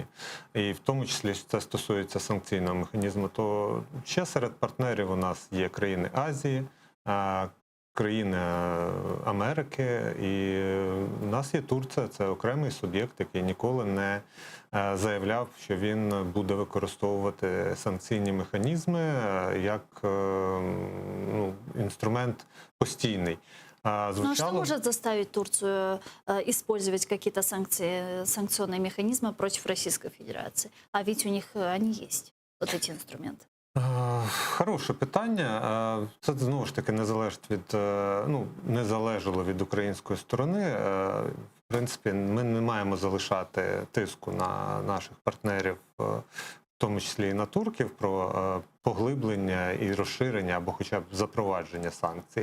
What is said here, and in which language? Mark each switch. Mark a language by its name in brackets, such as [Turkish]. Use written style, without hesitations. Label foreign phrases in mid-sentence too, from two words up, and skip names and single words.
[Ukrainian] І в тому числі це стосується санкційного механізму, то ще серед партнерів у нас є країни Азії, країни Америки, і в нас є Турція, це окремий суб'єкт, який ніколи не заявляв, що він буде використовувати санкційні механізми як інструмент постійний. [Russian] Ну а что может заставить Турцию использовать какие-то санкции, санкционные механизмы против Российской Федерации? А ведь у них они есть, вот эти инструменты. [Ukrainian] Хороше питання. Це знову ж таки не залежить від, не залежало від української сторони. В принципі, ми не маємо залишати тиску на наших партнерів, в тому числі і на турків, про поглиблення і розширення або хоча б запровадження санкцій.